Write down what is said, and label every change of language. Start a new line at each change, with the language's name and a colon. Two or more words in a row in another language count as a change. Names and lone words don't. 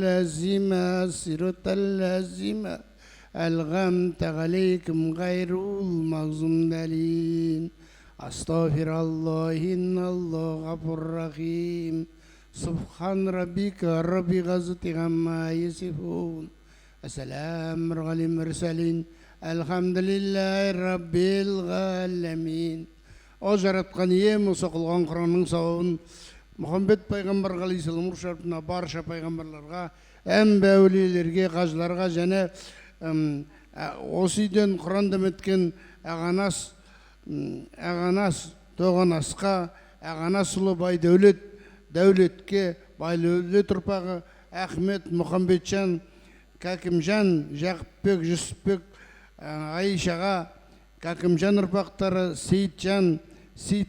Arabic: الذين ألغمت عليكم غير المغضوب عليهم أستغفر الله إن الله غفور رحيم سبحان ربك رب العزة عما يصفون السلام على المرسلين الحمد لله رب العالمين.
Kazakh: O жаратқан ием осы оқылған Құранның сауабын Мұхаммед пайғамбар алейхиссалам шартына барша пайғамбарларға, әмбе әулиелерге, қажыларға және осы үйден Құранды өткен ағанас Тоғанасқа, ағанас ұлы Байдәулет, Дәулетке, Байдәулет ұрпағы Ахмет, Мұхамбетжан, Кәкімжан, Жақыпбек, Жүсіпбек, Айшаға, Кәкімжан ұрпақтары Сейітжан, Сейіт